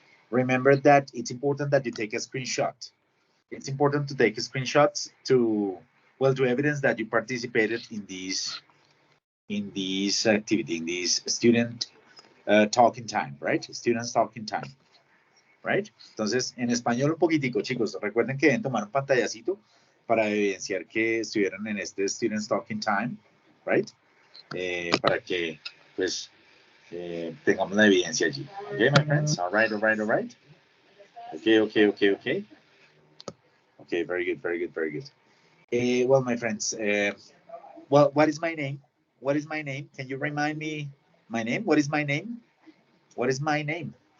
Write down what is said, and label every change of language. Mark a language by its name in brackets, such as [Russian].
[English] Remember that it's important that you take a screenshot. It's important to take screenshots to, well, to evidence that you participated in this activity, in this student talking time, right? Students talking time, right? [Spanish] Entonces, en español un poquitico, chicos. Recuerden que deben tomar un pantallacito para evidenciar que estuvieron en este Students Talking Time, [English] right? [Spanish] Para que, pues, tengamos la evidencia allí. [English] Okay, my friends? All right, all right, all right. Okay, okay, okay, okay. Okay, very good, very good, very good. Well, my friends, well, what is my name? What is my name? Can you remind me my name? What is my name? What is my name?